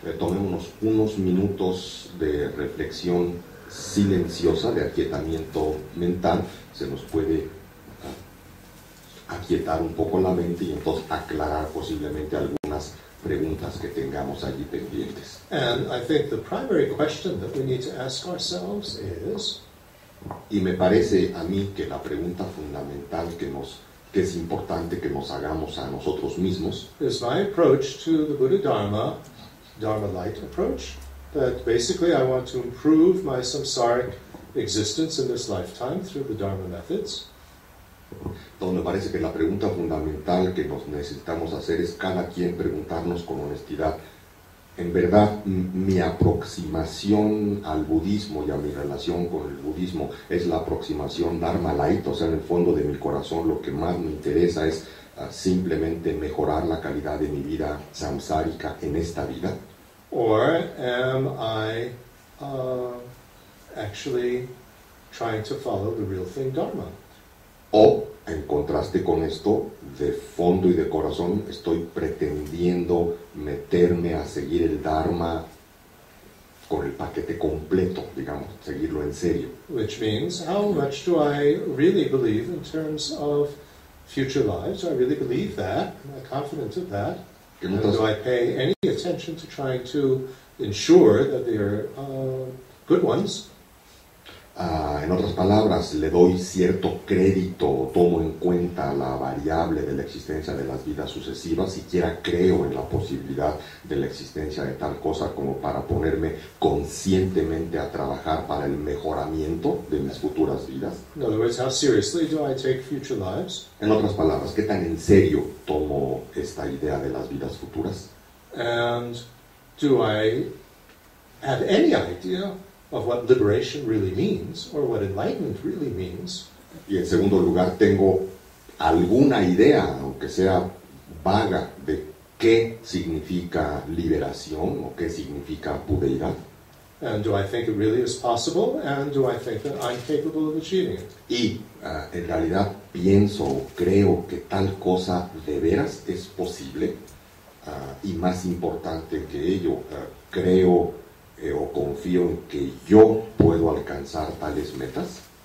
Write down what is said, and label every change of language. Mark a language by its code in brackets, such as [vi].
[es] Tomémonos unos minutos de reflexión silenciosa, de aquietamiento mental. Se nos puede aquietar un poco la mente y entonces aclarar posiblemente algunas preguntas que tengamos allí pendientes. [en] And I think the primary question that we need to ask ourselves is, [es] y me parece a mí que la pregunta fundamental que es importante que nos hagamos a nosotros mismos, [en] is my approach to the Buddha Dharma, Dharma light approach, that basically I want to improve my samsaric existence in this lifetime through the Dharma methods. [es] Entonces me parece que la pregunta fundamental que nos necesitamos hacer es cada quien preguntarnos con honestidad, en verdad mi aproximación al budismo y a mi relación con el budismo es la aproximación Dharma light, o sea, en el fondo de mi corazón lo que más me interesa es simplemente mejorar la calidad de mi vida samsárica en esta vida. [en] Or am I actually trying to follow the real thing Dharma? [es] O, en contraste con esto, de fondo y de corazón, estoy pretendiendo meterme a seguir el Dharma con el paquete completo, digamos, seguirlo en serio. [en] Which means, how much do I really believe in terms of future lives? Do I really believe that? Am I confident of that? And do I pay any attention to trying to ensure that they are good ones? [es] En otras palabras, le doy cierto crédito o tomo en cuenta la variable de la existencia de las vidas sucesivas, siquiera creo en la posibilidad de la existencia de tal cosa como para ponerme conscientemente a trabajar para el mejoramiento de mis futuras vidas. [en] In other words, how seriously do I take future lives? [es] En otras palabras, ¿qué tan en serio tomo esta idea de las vidas futuras? [en] And do I have any idea of what liberation really means, or what enlightenment really means? [es] Y en segundo lugar, ¿tengo alguna idea, aunque sea vaga, de qué significa liberación o qué significa budeidad? [en] And do I think it really is possible, and do I think that I'm capable of achieving it? [es] Y en realidad pienso o creo que tal cosa de veras es posible, y más importante que ello, creo o confío en que yo puedo alcanzar tales metas.